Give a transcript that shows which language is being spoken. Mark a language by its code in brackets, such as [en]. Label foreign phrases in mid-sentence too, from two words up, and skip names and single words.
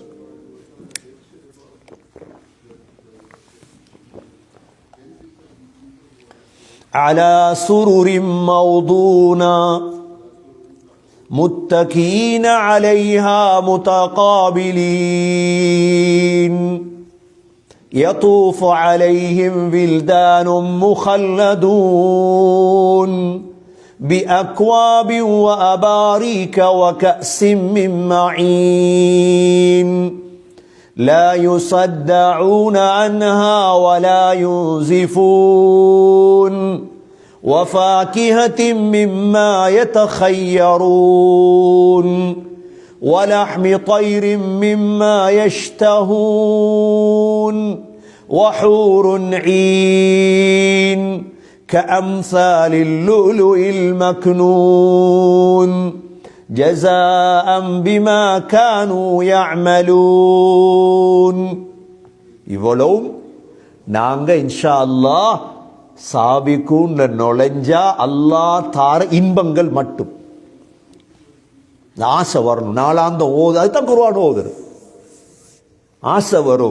[ar] على سرر موضونة متكئين عليها متقابلين يطوف عليهم ولدان مخلدون بأكواب وأباريك وكأس من معين لا يصدعون عنها ولا ينزفون وفاكهة مما يتخيرون ولحم طير مما يشتهون وحور عين كأمثال اللؤلؤ المكنون جزاء بما كانوا يعملون. [ta] இவ்வளவும் நாங்க [ar] إن شاء الله [ta] சாபிக்கூன் நுழைஞ்சா அல்லாஹ் தார இன்பங்கள் மட்டும். ஆசை வரணும். நாளாந்த ஓது, அதுதான் குர்ஆன் ஓதுறது. ஆசை வரும்.